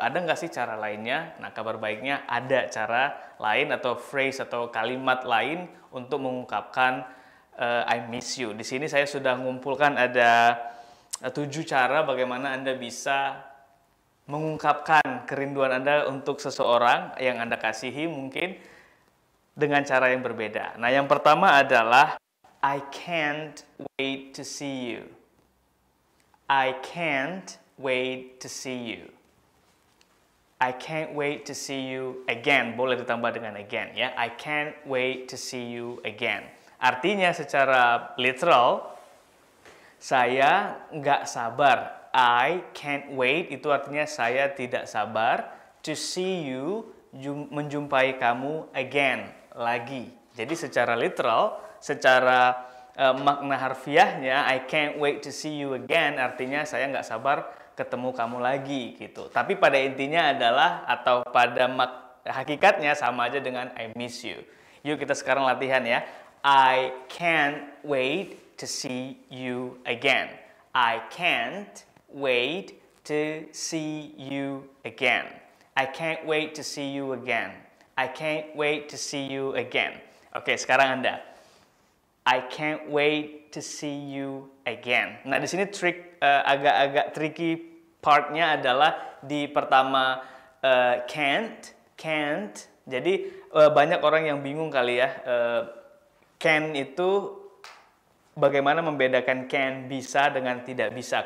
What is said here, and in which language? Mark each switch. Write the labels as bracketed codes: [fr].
[id] Ada nggak sih cara lainnya? Nah, kabar baiknya ada cara lain atau phrase atau kalimat lain untuk mengungkapkan [en] I miss you. [id] Di sini saya sudah mengumpulkan ada 7 cara bagaimana Anda bisa mengungkapkan kerinduan Anda untuk seseorang yang Anda kasihi mungkin dengan cara yang berbeda. Nah, yang pertama adalah [en] I can't wait to see you. I can't wait to see you. I can't wait to see you again. [id] Boleh ditambah dengan again ya. [en] I can't wait to see you again. [id] Artinya secara literal, saya nggak sabar. [en] I can't wait [id] itu artinya saya tidak sabar [en] to see you, [id] menjumpai kamu again, lagi. Jadi secara literal, secara makna harfiahnya [en] I can't wait to see you again [id] artinya saya nggak sabar ketemu kamu lagi gitu. Tapi pada intinya adalah atau pada hakikatnya sama aja dengan [en] I miss you. [id] Yuk kita sekarang latihan ya. [en] I can't wait to see you again. I can't wait to see you again. I can't wait to see you again. I can't wait to see you again. [id] Oke, sekarang Anda. [en] I can't wait to see you again. [id] Nah, di sini agak-agak tricky partnya adalah di pertama can't. Jadi banyak orang yang bingung kali ya. Can itu bagaimana membedakan can bisa dengan tidak bisa?